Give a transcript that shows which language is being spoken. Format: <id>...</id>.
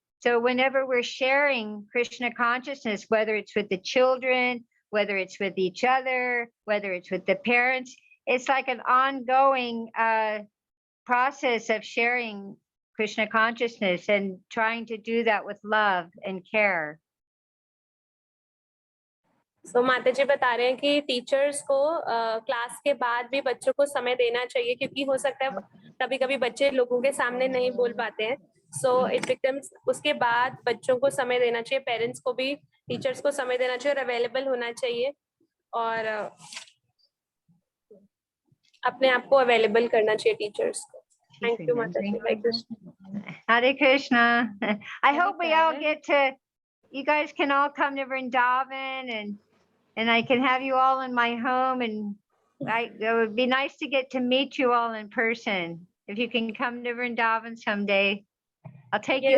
<en>So whenever we're sharing Krishna consciousness, whether it's with the children, whether it's with each other, whether it's with the parents, it's like an ongoing process of sharing Krishna consciousness and trying to do that with love and care.</en> <hi>So माता जी बता रहे हैं कि teachers को class के बाद भी बच्चों को समय देना चाहिए, क्योंकि हो सकता है कभी कभी बच्चे लोगों के सामने नहीं बोल पाते हैं.</hi> <en>so it becomes,</en> <hi>उसके बाद बच्चों को समय देना चाहिए, पेरेंट्स को भी टीचर्स को समय देना चाहिए और अवेलेबल होना चाहिए और अपने आप को अवेलेबल करना चाहिए टीचर्स को. थैंक यू माता जी. हरे Krishna.</hi> <en>Hare Krishna. I hope we all get to, you guys can all come to Vrindavan and I can have you all in my home, and it would be nice to get to meet you all in person. If you can come to Vrindavan someday, I'll take you</en>